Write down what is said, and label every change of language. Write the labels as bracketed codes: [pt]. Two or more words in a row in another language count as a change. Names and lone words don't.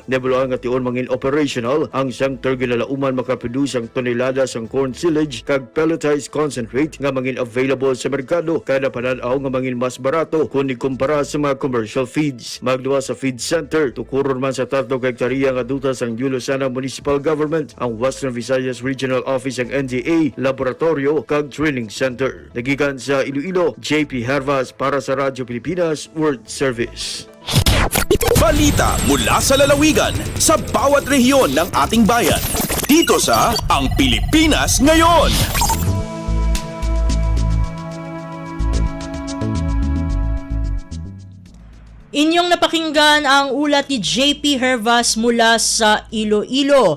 [hil] Nebuloan nga tion mangin operational ang center ginalauman makaproduce ang tonelada sang [en] corn silage [hil] kag [en] pelletized concentrate [hil] nga mangin available sa merkado kada pananaw nga mangin mas barato kung ikumpara sa mga [en] commercial feeds. [hil] Magduwa sa feed center tukuron man sa 3 hektarya nga duta sang New Lucena Municipal Government ang Western Visayas Regional Office ang NDA Laboratorio kag Training Center. Nagikan sa Iloilo, JP Hervas para sa Radyo Pilipinas World Service. [tl] Balita mula sa lalawigan sa bawat rehiyon ng ating bayan. Dito sa Ang Pilipinas Ngayon. Inyong napakinggan ang ulat ni JP Hervas mula sa Iloilo.